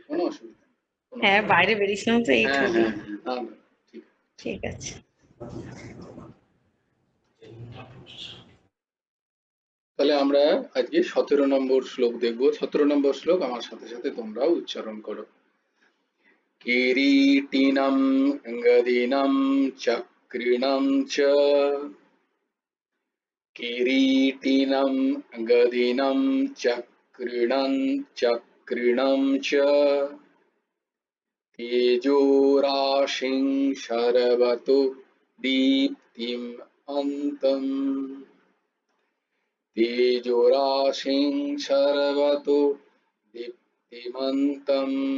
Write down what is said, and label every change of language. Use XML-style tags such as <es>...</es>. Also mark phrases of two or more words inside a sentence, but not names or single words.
<bn>আছে, কোনো অসুবিধা নেই, কোনো হ্যাঁ, অসুবিধা বাইরে বেরিয়েছিলাম তো নেই। এই হ্যাঁ ঠুকে। হ্যাঁ হ্যাঁ, না না, ঠিক আছে। ঠিক আছে। তাহলে আমরা আজকে 17 নম্বর শ্লোক দেখবো। 17 নম্বর শ্লোক আমার সাথে সাথে তোমরাও উচ্চারণ করো।</bn> <sa>কিরীটিনম গদিনম চক্রিণম চ, কিরীটিনম গদিনম চক্রিণম চ, তেজোরাশিং শরবতো দীপ্তিম অন্তম, তেজোরাশিং শরবতো দীপ্তিমন্তম।</sa>